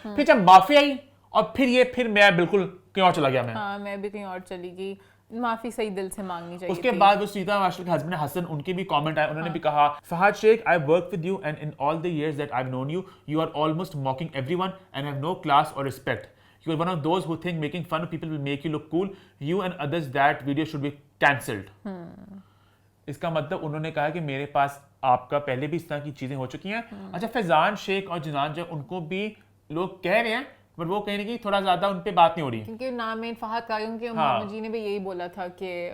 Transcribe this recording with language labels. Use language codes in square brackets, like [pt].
[hi] फिर जब माफी आई और फिर मैं बिल्कुल कहीं और चला गया। मैं भी कहीं और चली गई। माफी सही दिल से मांगनी चाहिए। उसके बाद वो सीता मास्टर के हस्बैंड हसन, उनके भी कमेंट आए, उन्होंने भी कहा Fahad Sheikh, [en] I work with you and in all the years that I have known you, you are almost mocking everyone and have no class और respect. You are one of those who think making fun of people will make you look cool. You and others, that video should be cancelled. [hi] इसका मतलब उन्होंने कहा कि मेरे पास आपका पहले भी इस तरह की चीजें हो चुकी हैं। अच्छा, फैजान शेख और जिनान जो उनको भी लोग कह रहे हैं, बट वो कहीं ना कहीं थोड़ा ज्यादा उन पे बात नहीं हो रही, क्योंकि नाम में फहद का, क्योंकि हाँ। मोहम्मद जी ने भी यही बोला था कि